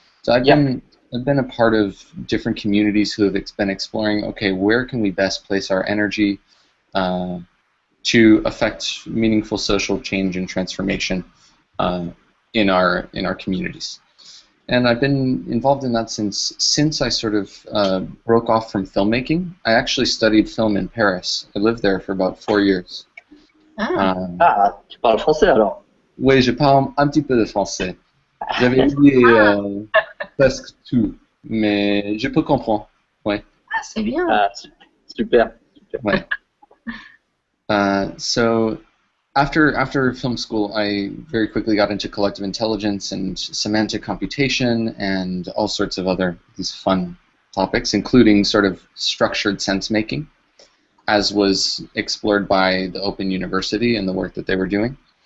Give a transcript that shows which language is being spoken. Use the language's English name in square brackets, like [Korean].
[English] So I've been a part of different communities who have been exploring, okay, where can we best place our energy to affect meaningful social change and transformation in our communities. And I've been involved in that since I sort of broke off from filmmaking. I actually studied film in Paris. I lived there for about 4 years. [French] Tu parles français alors? Oui, je parle un petit peu de français. J'avais oublié presque tout, mais je peux comprendre. Ouais. Ah, c'est bien. Super. Ouais. [English] So after film school, I very quickly got into collective intelligence and semantic computation and all sorts of other these fun topics, including sort of structured sense making, as was explored by the Open University and the work that they were doing.